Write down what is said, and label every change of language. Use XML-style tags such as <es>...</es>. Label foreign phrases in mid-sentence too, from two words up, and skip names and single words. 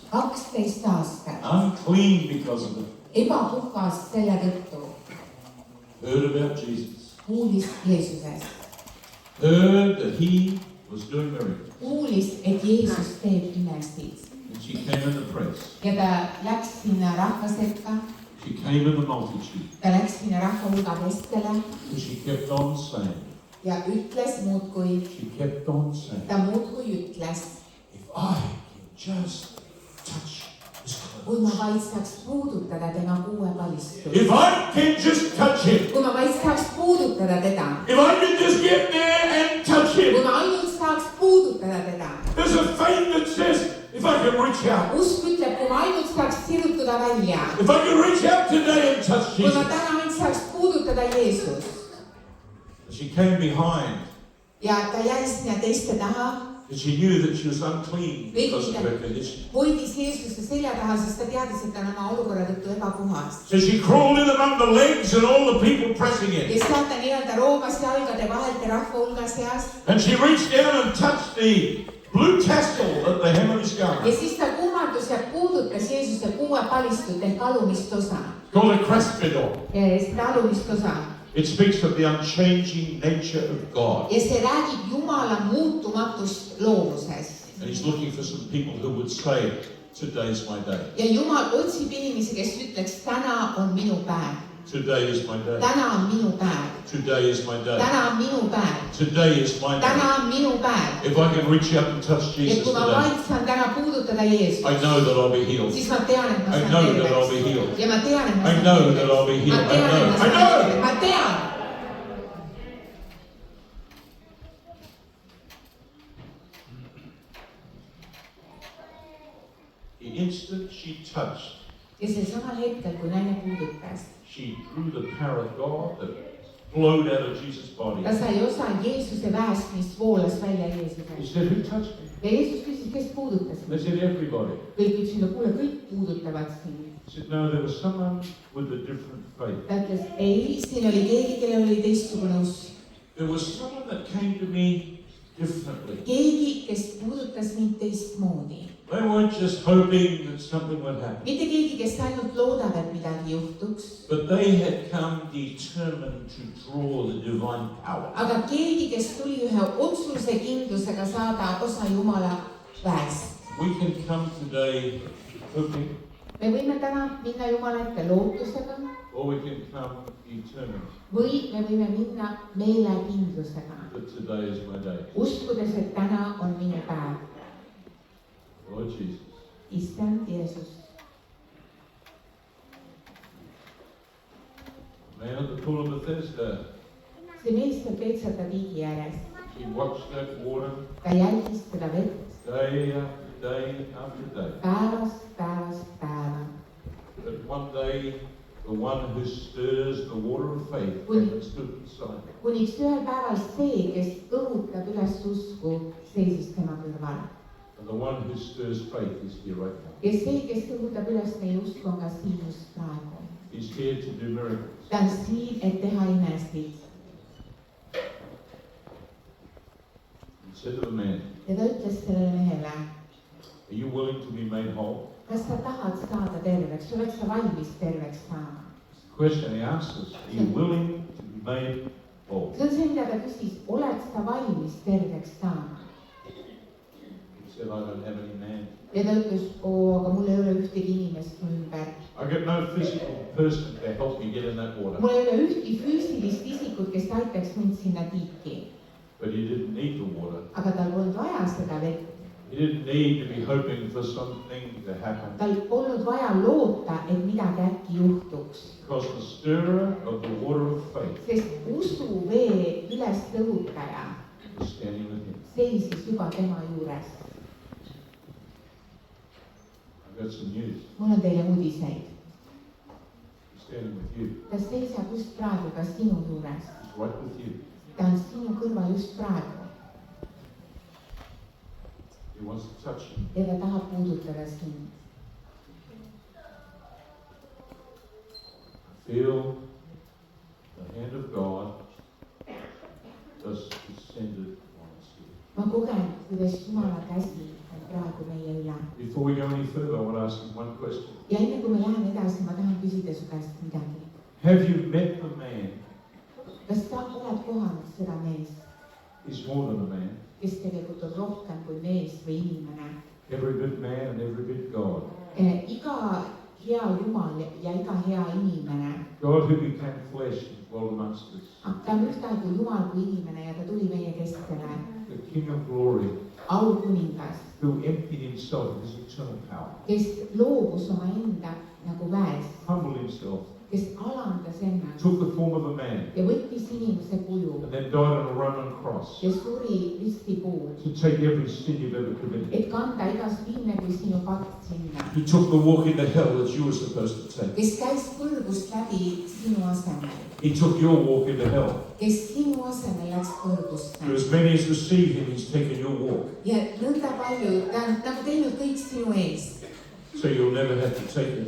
<et>12 aastat.</et> <en>Unclean because of it.</en> <et>Ebapuhas selle tõttu.</et> <en>Heard about Jesus.</en> <et>Kuulis Jeesusest.</et> <en>Heard that he was doing miracles.</en> <et>Kuulis, et Jeesus teeb imesid.</et> <en>And she came in the press.</en> <et>Ja ta läks sinna rahva sekka.</et> <en>She came in the multitude.</en> <et>Ta läks sinna rahva hulga keskele.</et> <en>And she kept on saying.</en> <et>Ja ütles muudkui.</et> <en>She kept on saying.</en> <et>Ta muudkui ütles.</et> <en>If I can just touch his clothes.</en> <et>Kui ma vaid saaks puudutada tema kuuepalistust.</et> <en>If I can just touch him.</en> <et>Kui ma vaid saaks puudutada teda.</et> <en>If I can just get there and touch him.</en> <et>Kui ma ainult saaks puudutada teda.</et> <en>There's a faith that says, if I can reach out.</en> <et>Usk ütleb, kui ma ainult saaks sirutuda välja.</et> <en>If I can reach out today and touch</en> <et>Kui ma</et> <en>Jesus.</en> <et>täna ainult saaks puudutada Jeesust.</et> <en>She came behind.</en> <et>Ja ta jäi sinna teiste taha.</et> <en>And she knew that she was unclean because of her condition.</en> <et>Hoidis Jeesuse selja taha, sest ta teadis, et ta on oma olukorra tõttu ebapuhas.</et> <en>So she crawled in among the legs and all the people pressing in.</en> <et>Ja sealt ta nii-öelda roomas jalgade vahelt ja rahva hulga seas.</et> <en>And she reached down and touched the blue tassel at the hem of his</en> <et>Ja</et> <en>garment.</en> <et>siis ta kummardus ja puudutas Jeesuse kuuepalistut ehk alumist osa.</et> <en>Called a crespidor.</en> <et>Seda alumist osa.</et> <en>It speaks of the unchanging nature of God.</en> <et>Ja see räägib Jumala muutumatust loomusest.</et> <en>And he's looking for some people who would say, today's my day.</en> <et>Ja Jumal otsib inimesi, kes ütleks, täna on minu päev.</et> <en>Today is my day.</en> <et>Täna on minu päev.</et> <en>Today is my day.</en> <et>Täna on minu päev.</et> <en>Today is my</en> <et>Täna</et> <en>day.</en> <et>on minu päev.</et> <en>If I can reach out and touch</en> <et>Ja</et> <en>Jesus</en> <et>kui ma</et> <en>today,</en> <et>vaid saan täna puudutada Jeesust,</et> <en>I know that I'll be healed.</en> <et>siis ma tean, et ma</et> <en>I</en> <et>saan</et> <en>know that I'll be</en> <et>terveks.</et> <en>healed.</en> <et>Ja ma tean, et ma</et> <en>I</en> <et>saan</et> <en>know that</en> <et>terveks.</et> <en>I'll be healed.</en> <et>Ma tean, et ma</et> <en>I</en> <et>saan</et> <en>know.</en> <et>terveks. Ma tean.</et> <en>The instant she touched,</en> <et>ja see samal hetkel, kui naine puudutas,</et> <en>she drew the power of God that flowed out of Jesus' body.</en> <et>ta sai osa Jeesuse väest, mis voolas välja</et> <en>He</en> <et>Jeesusest.</et> <en>said, who touched me?</en> <et>Ja Jeesus küsis, kes puudutas</et> <en>They</en> <et>mind.</et> <en>said, everybody.</en> <et>Kõik ütlesid, no kuule, kõik puudutavad sind.</et> <en>He said, no, there was someone with a different faith.</en> <et>Ta ütles, ei, siin oli keegi, kellel oli teistsugune usk.</et> <en>There was someone that came to me differently.</en> <et>Keegi, kes puudutas mind teistmoodi.</et> <en>They weren't just hoping that something would happen,</en> <et>Mitte keegi, kes ainult loodab, et midagi juhtuks.</et> <en>but they had come determined to draw the divine power.</en> <et>Aga keegi, kes tuli ühe otsuse kindlusega saada osa Jumala väest.</et> <en>We can come today hoping,</en> <et>Me võime täna minna Jumala ette lootusega</et> <en>or we can come determined</en> <et>või me võime minna meelekindlusega.</et> <en>that today is my day.</en> <et>Uskudes, et täna on minu päev.</et> <en>Lord Jesus,</en> <et>Issand Jeesus.</et> <en>man at the pool of Bethesda,</en> <et>See mees seal Peetsata tiigi ääres.</et> <en>he watched that water</en> <et>Ta jälgis seda vett</et> <en>day after day after day.</en> <et>päevast päeva.</et> <en>But one day, the one who stirs the water of faith came and stood beside him.</en> <et>Kuniks ühel päeval see, kes õhutab üles usku, seisis tema kõrval.</et> <en>And the one who stirs faith is here right now.</en> <et>Ja see, kes õhutab üles meie usku, on ka siin just praegu.</et> <en>He's here to do miracles.</en> <et>Ta on siin, et teha imesid.</et> <en>He said to the man,</en> <et>Ja ta ütles sellele mehele,</et> <en>are you willing to be made whole?</en> <et>kas sa tahad saada terveks, oled sa valmis terveks saama?</et> <en>The question he asked us, are you willing to be made whole?</en> <et>See on see, mida ta küsis, oled sa valmis terveks saama?</et> <en>He said, I don't have any man.</en> <et>Ja ta ütles, aga mul ei ole ühtegi inimest mu ümber.</et> <en>I got no physical person to help me get in that water.</en> <et>Mul ei ole ühtki füüsilist isikut, kes aitaks mind sinna tiiki.</et> <en>But he didn't need the water.</en> <et>Aga tal polnud vaja seda vett.</et> <en>He didn't need to be hoping for something to happen.</en> <et>Tal polnud vaja loota, et midagi äkki juhtuks.</et> <en>Because the stirrer of the water of faith</en> <et>Sest usuvee üles tõhutaja</et> <en>was standing with him.</en> <et>seisis juba tema juures.</et> <en>I've got some news.</en> <et>Mul on teile uudiseid.</et> <en>He's standing with you.</en> <et>Ta seisab just praegu ka sinu juures.</et> <en>He's right with you.</en> <et>Ta on sinu kõrval just praegu.</et> <en>He wants to touch you.</en> <et>Ja ta tahab puudutada sind.</et> <en>Feel the hand of God just descended on us here.</en> <et>ma kogen, kuidas Jumala käsi on praegu meie üle.</et> <en>Before we go any further, I want to ask you one question.</en> <et>ja enne kui me läheme edasi, ma tahan küsida su käest midagi.</et> <en>Have you met the man?</en> <et>kas sa oled kohanud seda meest,</et> <en>He's more than a man.</en> <et>kes tegelikult on rohkem kui mees või inimene?</et> <en>Every bit man and every bit God.</en> <et>Iga hea Jumal ja iga hea inimene.</et> <en>God who became flesh and dwelt amongst us.</en> <et>ta on ühtaegu Jumal kui inimene ja ta tuli meie keskele.</et> <en>The King of glory.</en> <et>Aukuningas.</et> <en>Who emptied himself of his eternal power.</en> <et>Kes loobus omaenda nagu väest.</et> <en>Humbled himself.</en> <et>Kes alandas ennast.</et> <en>Took the form of a man.</en> <et>Ja võttis inimese kuju.</et> <en>And then died on a Roman cross.</en> <et>Ja suri risti puul.</et> <en>To take every sin you've ever committed.</en> <et>Et kanda igas viimne kui sinu pakt sinna.</et> <en>He took the walk into hell that you were supposed to take.</en> <et>Kes käis kõrgust läbi sinu asemel.</et> <en>He took your walk into hell.</en> <et>Kes sinu asemel läks kõrgusse.</et> <en>To as many as receive him, he's taken your walk.</en> <et>Ja nõnda palju, ta on nagu teinud kõik sinu ees.</et> <en>So you'll never have to take it.</en>